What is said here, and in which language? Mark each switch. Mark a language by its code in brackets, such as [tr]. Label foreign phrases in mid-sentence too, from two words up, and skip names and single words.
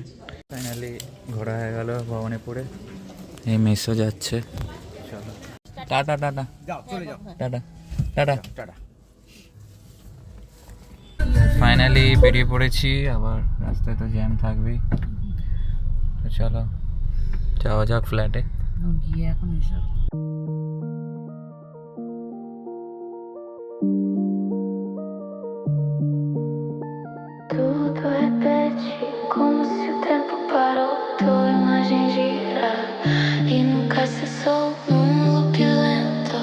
[bn] ফাইনালি ঘোরা হয়ে গেল ভবানীপুরে। এই মেসো যাচ্ছে, চলো টাটা টাটা টাটা টাটা টাটা। ফাইনালি বেরিয়ে পড়েছি, আবার রাস্তায় তো জ্যাম থাকবেই। তো চলো যাওয়া যাক ফ্ল্যাটে। গিয়ে এখন এসব [pt] Tudo repete como se o tempo parou. Tua imagem gira e nunca cessou num loop lento.